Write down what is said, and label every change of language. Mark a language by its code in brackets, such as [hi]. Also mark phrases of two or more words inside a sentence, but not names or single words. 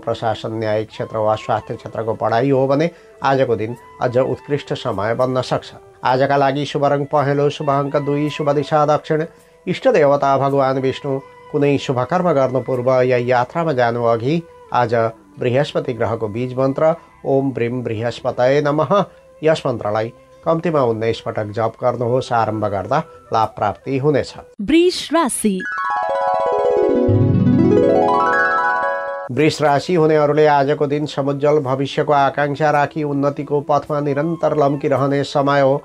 [ne] प्रशासन, न्यायिक क्षेत्र वा स्वास्थ्य क्षेत्रको पढाइ हो भने आजको दिन अझ उत्कृष्ट समय बन्न सक्छ। आजका लागि शुभ रङ पहेँलो, शुभ अङ्क 2, शुभ दिशा दक्षिण। इष्ट देवता भगवान विष्णु। कुनै शुभकर्म गर्नु पूर्व या यात्रामा जानु अघि आज बृहस्पति ग्रहको बीज मन्त्र [sa] ओम ब्रीम बृहस्पतये नमः [ne] यस मन्त्रलाई कम्तीमा 19 पटक जप गर्नुहोस्। आरम्भ गर्दा लाभ प्राप्ति हुनेछ। वृष राशि। वृष राशि हुनेहरूले आजको दिन समुज्जवल भविष्यको आकाङ्क्षा राखी उन्नतिको पथमा निरन्तर लम्किरहने समय हो।